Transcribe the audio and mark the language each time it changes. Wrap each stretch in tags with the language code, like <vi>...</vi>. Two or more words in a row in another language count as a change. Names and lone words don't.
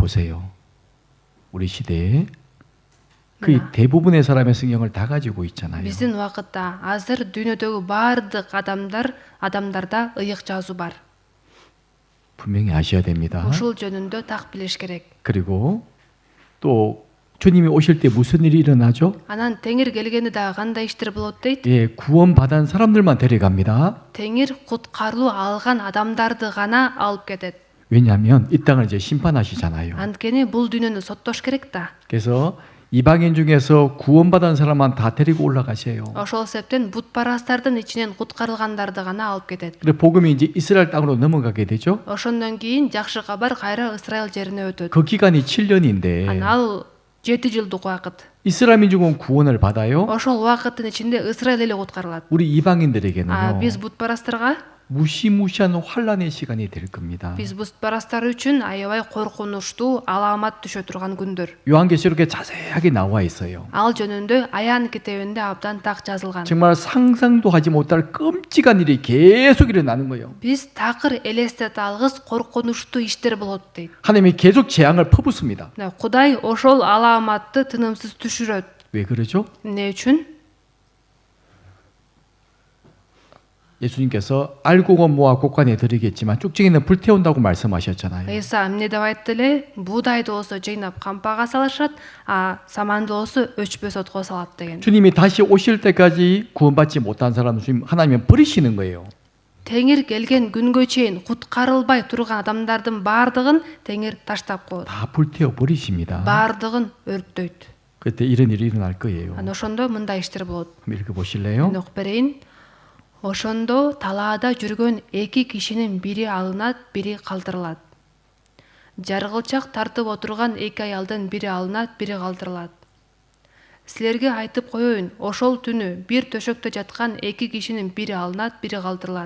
<ko>보세요. 우리 시대에 그 대부분의 사람의 성경을 다 가지고 있잖아요.</ko> <ky>Биздин убакытта азыр дүйнөдөгү бардык адамдарда ыйык жазуу бар.</ky> <ko>분명히 아셔야 됩니다.</ko> <ky>ушул жөнүндө так билиш керек.</ky> <ko>그리고 또 주님이 오실 때 무슨 일이 일어나죠?</ko> <ky>Анан теңир келгенде дагы кандай иштер болот дейт?</ky> <ko>예, 구원받은 사람들만 데려갑니다.</ko> <ky>Теңир куткаруу алган адамдарды гана алып кетет.</ky> <ko>왜냐하면 이 땅을 이제 심판하시잖아요.</ko> <ky>Анткени бул дүйнөнү соттош керек да.</ky> <ko>그래서 이방인 중에서 구원받은 사람만 다 데리고 올라가세요.</ko> <ky>Ошол себептен бутпарастардын ичинен куткарылгандарды гана алып кетет.</ky> <ko>그래 복음이 이제 이스라엘 땅으로 넘어가게 되죠.</ko> <ky>Ошондон кийин жакшы кабар кайра Исраил жерине өтөт.</ky> <ko>그 기간이 7년인데</ko> <ky>Ал 7 жылдык убакыт.</ky> <ko>이스라엘 민족은 구원을 받아요.</ko> <ky>Ошол убакыттын ичинде Исраил эли куткарылат.</ky> <ko>우리 이방인들에게는요.</ko> <ky>Биз бутпарастарга,</ky> <ko>무시무시한 환란의 시간이 될 겁니다.</ko> <ky>биз бутпарастар үчүн аябай коркунучтуу алаамат түшө турган күндөр.</ky> <ko>요한계시록에 자세하게 나와 있어요.</ko> <ky>Ал жөнүндө Аян китебинде абдан так жазылган.</ky> <ko>정말 상상도 하지 못할 끔찍한 일이 계속 일어나는 거예요.</ko> <ky>Биз такыр элестете алгыс коркунучтуу иштер болот дейт.</ky> <ko>하나님이 계속 재앙을 퍼붓습니다.</ko> <ky>Кудай ошол алааматты тынымсыз түшүрөт.</ky> <ko>왜 그러죠?</ko> <ky>Эмне үчүн?</ky> <ko>예수님께서 알곡과 모아 곡간에 드리겠지만 쭉쟁이는 불태운다고 말씀하셨잖아요.</ko> <ky>Иса эмне деп айтты эле? Буудайды болсо жыйнап кампага салышат, саманды болсо өчпөс отко салат деген.</ky> <ko>주님이 다시 오실 때까지 구원받지 못한 사람을 주님 하나님은 버리시는 거예요.</ko> <ky>Теңир келген күнгө чейин куткарылбай турган адамдардын бардыгын Теңир таштап коет.</ky> <ko>다 불태워 버리십니다.</ko> <ky>бардыгын өрттөйт.</ky> <ko>그때 이런 일이 일어날 거예요.</ko> <ky>Анан ошондо мындай иштер болот.</ky> <ko>한번 읽어보실래요?</ko> <ky>Мен окуп берейин. Ошондо талаада жүргөн эки кишинин бири алынат, бири калтырылат. Жаргылчак тартып отурган эки аялдын бири алынат, бири калтырылат. Силерге айтып коеюн, ошол түнү бир төшөктө жаткан эки кишинин бири алынат, бири калтырылат.</ky>